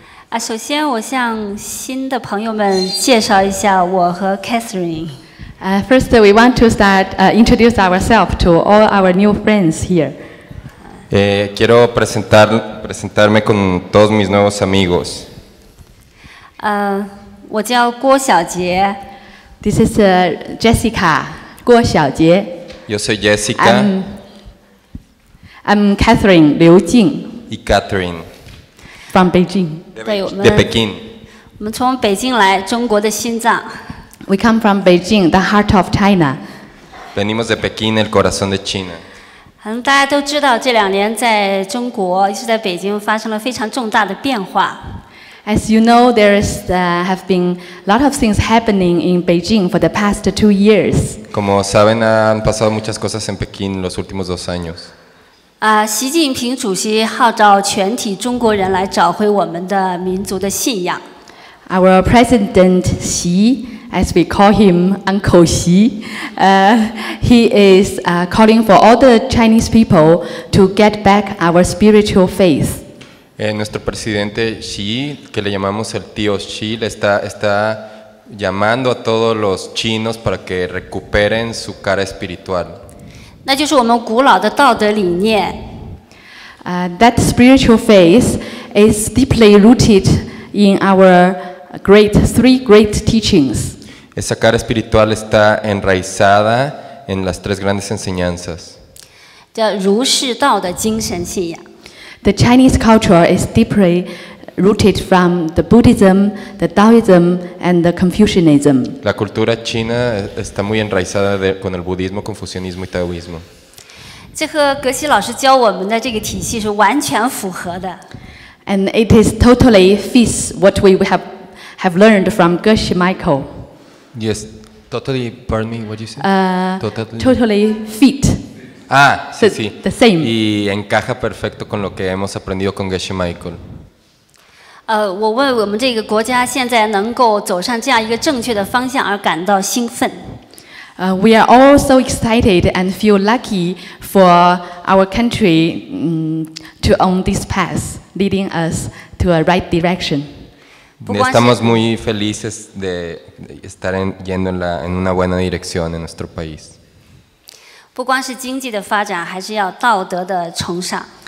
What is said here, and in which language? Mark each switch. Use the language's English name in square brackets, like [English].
[Chinese] 好，首先我向新的朋友们介绍一下我和 Catherine。 [English] First, we want to introduce ourselves to all our new friends here. [Spanish] Quiero presentarme con todos mis nuevos amigos. [Chinese] 我叫郭小杰。 [English] This is Jessica, 郭小杰。 [Spanish] Yo soy Jessica. [English] I'm Catherine, 刘静。 [Spanish] Y Catherine. [English] From Beijing. [Spanish] de Pekín. [Chinese] 我们从北京来，中国的心脏。 [English] We come from Beijing, the heart of China. [Spanish] Venimos de Pekín, el corazón de China. [Chinese] 可能大家都知道，这2年在中国，尤其在北京，发生了非常重大的变化。 [English] As you know, have been a lot of things happening in Beijing for the past 2 years. [Spanish] Como saben, han pasado muchas cosas en Pekín los últimos 2 años. [Chinese] 习近平主席号召全体中国人来找回我们的民族的信仰。 [English] Our President Xi, as we call him Uncle Xi, he is calling for all the Chinese people to get back our spiritual faith. [Spanish] Nuestro presidente Xi, que le llamamos el tío Xi, le está llamando a todos los chinos para que recuperen su cara espiritual. [Chinese] 那就是我们古老的道德理念。 [English] That spiritual faith is deeply rooted in our 3 great teachings. [Spanish] Esa cara espiritual está enraizada en las 3 grandes enseñanzas. [Chinese] 叫儒释道的精神信仰。 [English] The Chinese culture is deeply rooted from the Buddhism, the Taoism, and the Confucianism. [Spanish] La cultura china está muy enraizada con el budismo, confucianismo y taoísmo. [Chinese] 这和格西老师教我们的这个体系是完全符合的。 [English] And it is totally fits what we have learned from Geshe Michael. Yes, totally. Pardon me, what you say? Totally fit. [Spanish] Ah, sí, sí. [English] The same. [Spanish] Y encaja perfecto con lo que hemos aprendido con Geshe Michael. [Chinese] 我为我们这个国家现在能够走上这样一个正确的方向而感到兴奋。 [English] We are all so excited and feel lucky for our country to own this path, leading us to a right direction. [Spanish] Estamos muy felices de estar yendo en una buena dirección en nuestro país. [Chinese] 不光是经济的发展，还是要道德的崇尚。